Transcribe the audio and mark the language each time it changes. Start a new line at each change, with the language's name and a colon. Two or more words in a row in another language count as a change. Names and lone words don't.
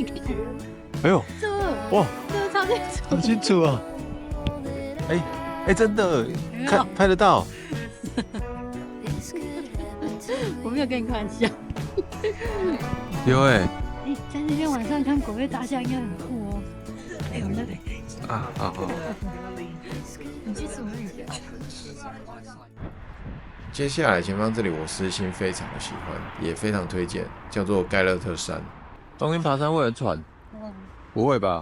Chinese: 哎呦，哇，這個超清楚，好清楚啊！哎，真的，拍得到。我沒有跟你開玩笑。有哎。在那邊晚上看國會大廈應該很酷哦。我們那裡好。你去什麼？接下來前方這裡我私心非常的喜歡，也非常推薦，叫做蓋勒特山。冬天爬山會很喘？不會吧？